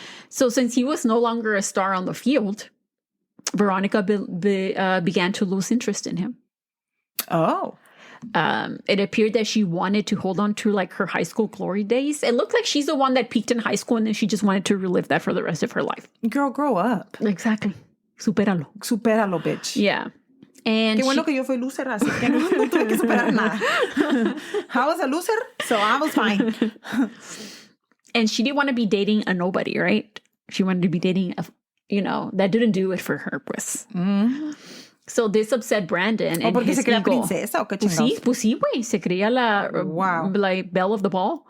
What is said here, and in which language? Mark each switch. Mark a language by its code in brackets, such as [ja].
[en] So since he was no longer a star on the field, Veronica began to lose interest in him. Oh. It appeared that she wanted to hold on to like her high school glory days. It looked like she's the one that peaked in high school and then she just wanted to relive that for the rest of her life. Girl, grow up. Exactly. Supéralo, bitch. Yeah. And [es] qué bueno que yo fui loser, así que no tuve que superar nada. [en] I was a loser, so I was fine. And she didn't want to be dating a nobody, right? She wanted to be dating that didn't do it for her, pues. Mm. So this upset Brandon and [es] porque [en] his [es] se creía [en] ego. [es] Princesa o qué chingados? Pues sí, güey. Se creía like [en] belle of the ball.